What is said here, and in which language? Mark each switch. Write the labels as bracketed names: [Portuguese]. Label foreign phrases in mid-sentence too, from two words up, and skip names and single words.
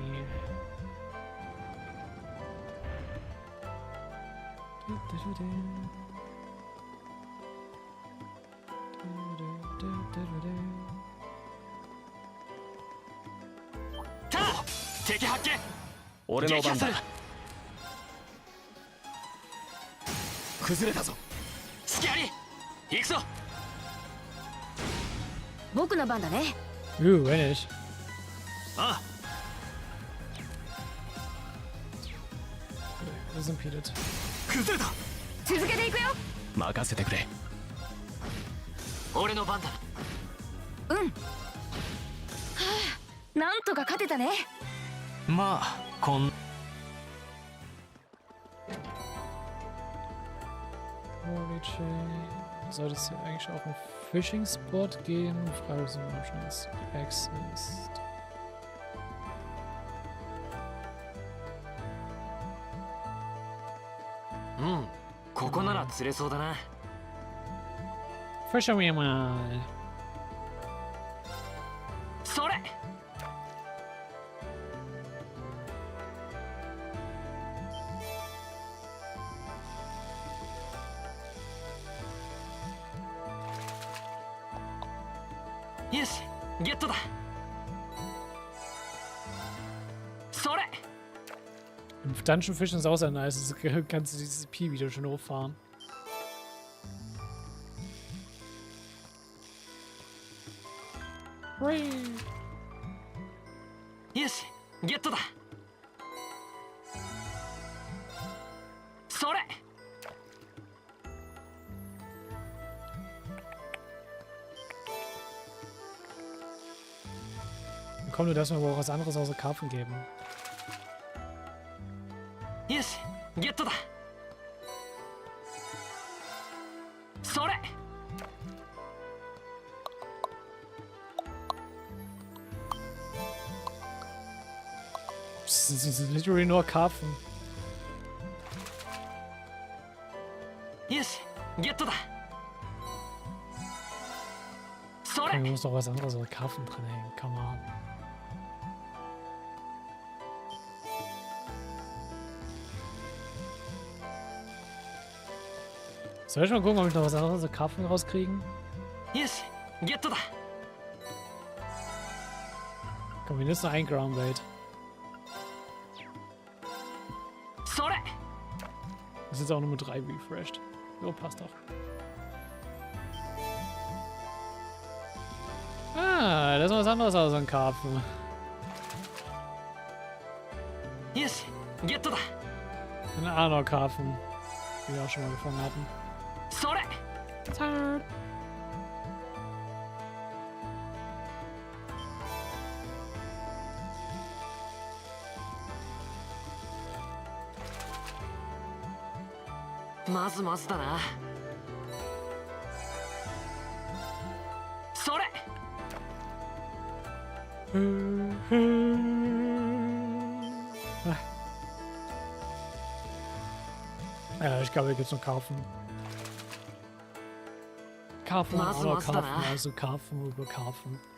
[Japanese] たあ、敵発見。俺の番だ。崩れたぞ。隙あり。行くぞ。僕の番だね。 [German] wenn ich. [Japanese] ああ。 [German] Wir sind Pedet. [Japanese] 崩れた。続けていくよ。任せてくれ。俺の番だ。うん。はあ、なんとか勝てたね。まあ、こん。 [German] Sollte es hier eigentlich auch einen Fishing-Spot geben? Frage ist, ob schon das X ist. Fischen wir mal. [Japanese] それ。よし、ゲットだ。それ。 [German] Im Dungeon Fischen ist auch sehr nice. Du kannst dieses Pi wieder schön hochfahren. [Japanese] よし、ゲットだ。それ。 [German] Komm, du darfst mir aber auch was anderes außer Karpfen geben. [Japanese] よし、ゲットだ。それ。 [German] Das ist literally nur Karpfen. [Japanese] よし、ゲットだ。そ [German] Da [Japanese] れ。 [German] muss doch was anderes außer Karpfen dran hängen. [English] Come on. [German] Soll ich mal gucken, ob ich noch was anderes außer Karpfen rauskriegen? [Japanese] よし、ゲットだ。 [German] Komm, wir nutzen nur ein [English] Ground Bait. [Japanese] それ。 [German] Das ist jetzt auch nur mit 3 refreshed. Jo, passt doch. Ah, das ist was anderes außer ein Karpfen. [Japanese] よし、ゲットだ。 [German] Ein Arnor-Karpfen, den wir auch schon mal gefangen hatten. [Japanese] それ。 Tired. まずまずだな。それ。 [German] Ja, ich glaube, hier gibt es noch Karpfen. Karpfen, oder Karpfen, also Karpfen über Karpfen.